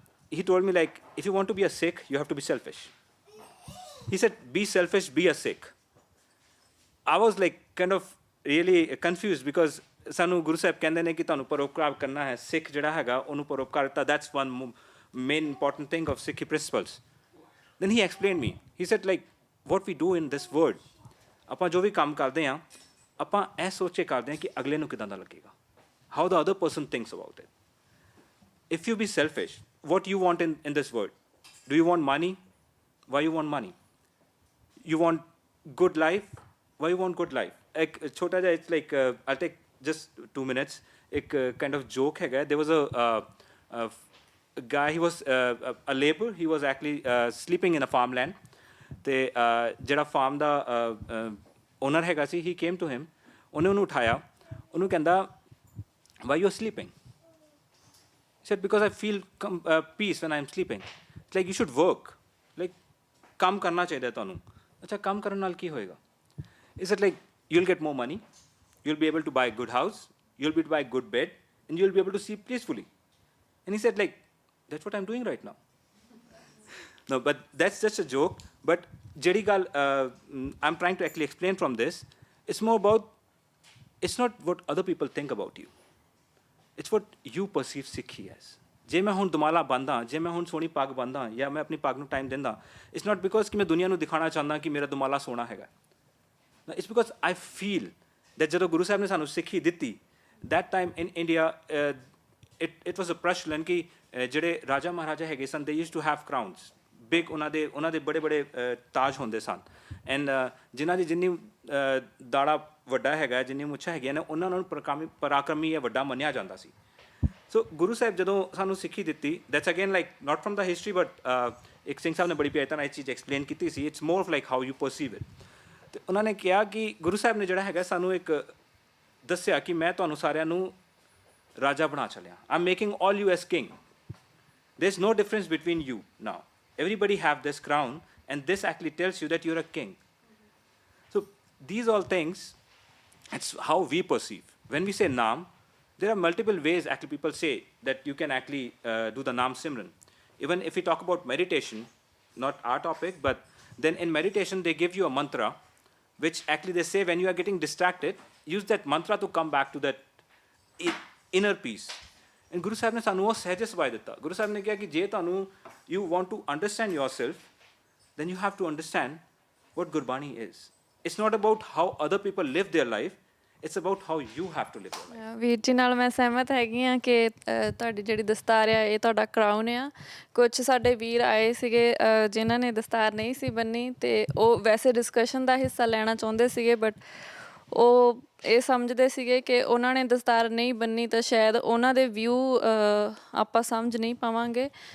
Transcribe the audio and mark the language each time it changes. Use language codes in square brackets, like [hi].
[en] He told me, like, if you want to be a Sikh, you have to be selfish. He said, be selfish, be a Sikh. I was like kind of really confused because [pa] ਸਾਨੂੰ ਗੁਰੂ ਸਾਹਿਬ ਕਹਿੰਦੇ ਨੇ ਕਿ ਤੁਹਾਨੂੰ ਪਰਉਪਕਾਰ ਕਰਨਾ ਹੈ. ਸਿੱਖ ਜਿਹੜਾ ਹੈਗਾ ਉਹਨੂੰ ਪਰਉਪਕਾਰ ਦਿੱਤਾ. [en] That's one main important thing of Sikhi principles. Then he explained me. He said, like, what we do in this world, [pa] ਆਪਾਂ ਜੋ ਵੀ ਕੰਮ ਕਰਦੇ ਹਾਂ, ਆਪਾਂ ਇਹ ਸੋਚ ਕੇ ਕਰਦੇ ਹਾਂ ਕਿ ਅਗਲੇ ਨੂੰ ਕਿੱਦਾਂ ਦਾ ਲੱਗੇਗਾ, [en] how the other person thinks about it. If you be selfish, what you want in this world? Do you want money? Why you want money? You want good life? Why you want good life? [pa] ਇੱਕ ਛੋਟਾ ਜਿਹਾ, [en] it's like I'll take just 2 minutes. ਇੱਕ kind of joke ਹੈਗਾ. There was a guy, he was a laborer. He was actually sleeping in a farmland. [pa] ਅਤੇ ਜਿਹੜਾ farm ਦਾ owner ਹੈਗਾ ਸੀ, [en] he came to him, [pa] ਉਹਨੇ ਉਹਨੂੰ ਉਠਾਇਆ, ਉਹਨੂੰ ਕਹਿੰਦਾ, [en] Why you are sleeping? Said, because I feel peace when I am sleeping. It's like you should work, like [pa] ਕੰਮ ਕਰਨਾ ਚਾਹੀਦਾ ਤੁਹਾਨੂੰ. ਅੱਛਾ, ਕੰਮ ਕਰਨ ਨਾਲ ਕੀ ਹੋਏਗਾ? [en] Is it like you will get more money, you will be able to buy good house, you will be buy good bed, and you will be able to sleep peacefully. And he said, like, that's what I am doing right now. No, but that's just a joke. But [pa] ਜਿਹੜੀ ਗੱਲ [en] I'm trying to actually explain from this, it's more about, it's not what other people think about you. It's what you perceive Sikhi as. [pa] ਜੇ ਮੈਂ ਹੁਣ ਦੁਮਾਲਾ ਬੰਨ੍ਹਦਾ, ਜੇ ਮੈਂ ਹੁਣ ਸੋਹਣੀ ਪੱਗ ਬੰਨ੍ਹਦਾ, ਜਾਂ ਮੈਂ ਆਪਣੀ ਪੱਗ ਨੂੰ ਟਾਈਮ ਦਿੰਦਾ, [en] it's not because [pa] ਕਿ ਮੈਂ ਦੁਨੀਆ ਨੂੰ ਦਿਖਾਉਣਾ ਚਾਹੁੰਦਾ ਕਿ ਮੇਰਾ ਦੁਮਾਲਾ ਸੋਹਣਾ ਹੈਗਾ. [en] It's because I feel that [pa] ਜਦੋਂ ਗੁਰੂ ਸਾਹਿਬ ਨੇ ਸਾਨੂੰ ਸਿੱਖੀ ਦਿੱਤੀ, [en] that time in India, it was a [pa] ਪ੍ਰਚਲਨ ਕਿ ਜਿਹੜੇ ਰਾਜਾ ਮਹਾਰਾਜਾ ਹੈਗੇ ਸਨ, [en] they used to have crowns. [pa] Big ਉਹਨਾਂ ਦੇ ਬੜੇ ਬੜੇ ਤਾਜ ਹੁੰਦੇ ਸਨ. ਐਂਡ ਜਿਨ੍ਹਾਂ ਦੀ ਜਿੰਨੀ ਦਾੜਾ ਵੱਡਾ ਹੈਗਾ, ਜਿੰਨੀ ਮੁੱਛਾਂ ਹੈਗੀਆਂ ਨੇ, ਉਹਨਾਂ ਨੂੰ ਪਰਾਕਰਮੀ ਜਾਂ ਵੱਡਾ ਮੰਨਿਆ ਜਾਂਦਾ ਸੀ. ਸੋ ਗੁਰੂ ਸਾਹਿਬ ਜਦੋਂ ਸਾਨੂੰ ਸਿੱਖੀ ਦਿੱਤੀ, [en] that's again like not from the history, [pa] but ਇੱਕ ਸਿੰਘ ਸਾਹਿਬ ਨੇ ਬੜੀ ਪਿਆਰੀ ਤਰ੍ਹਾਂ ਇਹ ਚੀਜ਼ ਐਕਸਪਲੇਨ ਕੀਤੀ ਸੀ. [en] It's more of like how you perceive it. [pa] ਅਤੇ ਉਹਨਾਂ ਨੇ ਕਿਹਾ ਕਿ ਗੁਰੂ ਸਾਹਿਬ ਨੇ ਜਿਹੜਾ ਹੈਗਾ ਸਾਨੂੰ ਇੱਕ ਦੱਸਿਆ ਕਿ ਮੈਂ ਤੁਹਾਨੂੰ ਸਾਰਿਆਂ ਨੂੰ ਰਾਜਾ ਬਣਾ ਚੱਲਿਆ. [en] I am making all you as king. There is no difference between you now. Everybody have this crown, and this actually tells you that you're a king. So these all things, it's how we perceive. When we say naam, there are multiple ways actually people say that you can actually do the Naam Simran. Even if we talk about meditation, not our topic, but then in meditation they give you a mantra, which actually they say when you are getting distracted, use that mantra to come back to that inner peace. [pa] And Guru Sahib ne sanu ਉਹ ਸਹਿਜ ਸੁਭਾਅ ਦਿੱਤਾ. Guru Sahib ਨੇ ਕਿਹਾ ਕਿ ਜੇ ਤੁਹਾਨੂੰ [en] you want to understand yourself, then you have to understand what Gurbani is. It's not about how other people live their life, it's about how you have to live your life. [pa] ਵੀਰ ਜੀ ਨਾਲ ਮੈਂ ਸਹਿਮਤ ਹੈਗੀ ਆ ਕਿ ਤੁਹਾਡੀ ਜਿਹੜੀ ਦਸਤਾਰ ਆ ਇਹ ਤੁਹਾਡਾ ਕਰਾਊਨ ਆ। ਕੁਝ ਸਾਡੇ ਵੀਰ ਆਏ ਸੀਗੇ ਜਿਨ੍ਹਾਂ ਨੇ ਦਸਤਾਰ ਨਹੀਂ ਸੀ ਬੰਨੀ ਤੇ ਉਹ ਵੈਸੇ ਡਿਸਕਸ਼ਨ ਦਾ ਹਿੱਸਾ ਲੈਣਾ ਚਾਹੁੰਦੇ ਸੀਗੇ, ਬਟ ਉਹ ਇਹ ਸਮਝਦੇ ਸੀਗੇ ਕਿ ਉਹਨਾਂ ਨੇ ਦਸਤਾਰ ਨਹੀਂ ਬੰਨੀ ਤਾਂ ਸ਼ਾਇਦ ਉਹਨਾਂ ਦੇ ਵਿਊ ਆਪਾਂ ਸਮਝ ਨਹੀਂ ਪਾਵਾਂਗੇ।